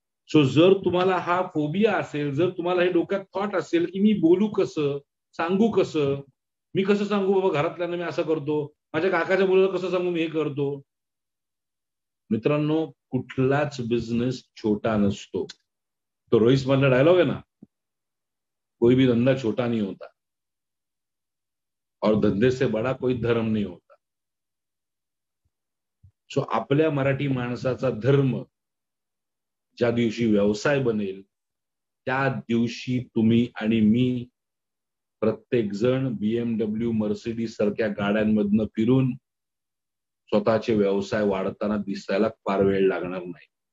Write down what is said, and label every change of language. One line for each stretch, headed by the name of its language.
Marathi: So जर तुम्हाला हा फोबिया असेल, जर तुम्हाला हे डोक्यात थॉट असेल की मी बोलू कसं, सांगू कसं, मी कसं सांगू बाबा घरातल्यांना मी असं करतो, माझ्या काकाच्या मुलाला कसं सांगू मी हे करतो. मित्रांनो, कुठलाच बिझनेस छोटा नसतो. तो रोहित मधला डायलॉग आहे ना,
Hindi: कोई भी धंदा छोटा नहीं होता और धंधे से बड़ा कोई धर्म नहीं होता.
Marathi: सो आपल्या मराठी माणसाचा धर्म ज्या दिवशी व्यवसाय बनेल त्या दिवशी तुम्ही आणि मी प्रत्येक जण BMW मर्सिडीज सारख्या गाड्यांमधनं फिरून स्वतःचे व्यवसाय वाढताना दिसायला फार वेळ लागणार नाही.